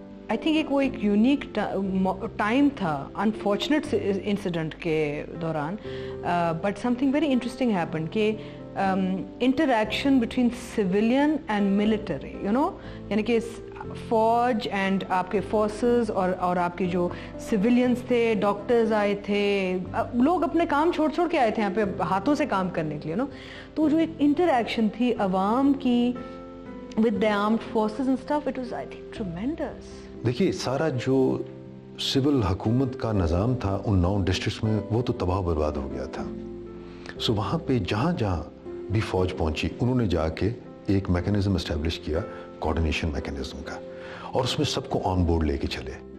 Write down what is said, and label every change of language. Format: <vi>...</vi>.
<en>I think</en> <ur>وہ ایک unique time تھا انفارچونیٹ انسیڈنٹ کے دوران،</ur> <en>but something very interesting happen</en> <ur>کہ</ur> <en>interaction between civilian and military, you know,</en> <ur>یعنی کہ فوج اینڈ آپ کے فورسز اور آپ کے جو سویلینس تھے، ڈاکٹرز آئے تھے، لوگ اپنے کام چھوڑ کے آئے تھے یہاں پہ ہاتھوں سے کام کرنے کے لیے، نو. تو جو ایک انٹریکشن تھی عوام کی</ur> <en>with the armed forces and stuff, it was, I think, tremendous.</en> <ur>دیکھیے سارا جو سول حکومت کا نظام تھا ان 9 ڈسٹرکٹس میں وہ تو تباہ و برباد ہو گیا تھا. سو وہاں پہ جہاں جہاں بھی فوج پہنچی انہوں نے جا کے ایک میکینزم اسٹیبلش کیا، کوآرڈینیشن میکینزم کا، اور اس میں سب کو آن بورڈ لے کے چلے.</ur>